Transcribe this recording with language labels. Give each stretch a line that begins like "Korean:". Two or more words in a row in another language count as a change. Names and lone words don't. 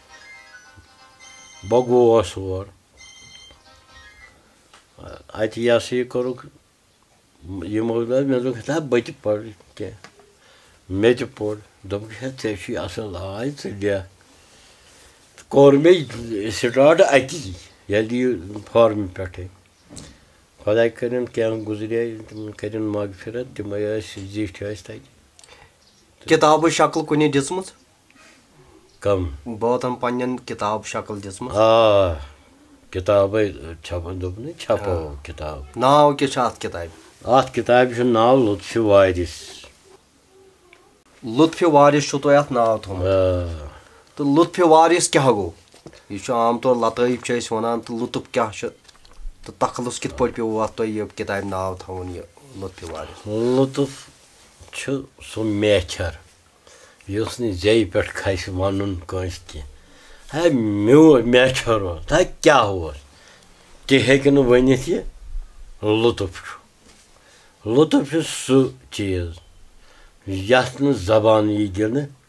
Kashmiri: بہٕ گوس اور اَتہِ یہِ ہسا یہِ کوٚرُکھ یِمو دوٚپ مےٚ دوٚپُکھ ہتا بہٕ تہِ پرٕ کینٛہہ مےٚ تہِ پوٚر دوٚپُکھ ہے ژےٚ چھُے اَصٕل آے ژٕ لیکھ کوٚر مےٚ سِٹاٹ اَتی ییٚلہِ یہِ فارمہِ پٮ۪ٹھَے خۄداے کٔرِنۍ کینٛہہ گُزرے تِمن کٔرِنۍ مغفرت تِمے ٲسۍ زِٹھۍ ٲسۍ تَتہِ کِتابٕچ شکل کُنہِ دِژمٕژ کم بٲتن پننٮ۪ن کِتاب شکل دِژمٕژ آ کِتابے چھپن دوٚپنَے چھپو کِتاب ناو کیٛاہ چھُ اَتھ کِتابہِ اَتھ کِتابہِ چھُ ناو لطفِ وارِث لطفِ وارِث چھُو تۄہہِ اَتھ ناو تھوٚمُت تہٕ لطفِ وارِث کیٛاہ گوٚو یہِ چھُ عام طور لطٲیف چھِ أسۍ وَنان تہٕ لطف کیٛاہ چھُ تہٕ تخلُص کِتھ پٲٹھۍ پیوٚو اَتھ تۄہہِ یہِ کِتابہِ ناو تھاوُن یہِ لطفِ وارِث لطف چھُ سُہ میچھر یُس نہٕ زیٚیہِ پٮ۪ٹھ کھسہِ وَنُن کٲنٛسہِ کینٛہہ ہے میون میچھر اوس ہے کیٛاہ اوس تہِ ہیٚکہِ نہٕ ؤنِتھ یہِ لطف چھُ لطف چھُ سُہ چیٖز یَتھ نہٕ زبان یی دِنہٕ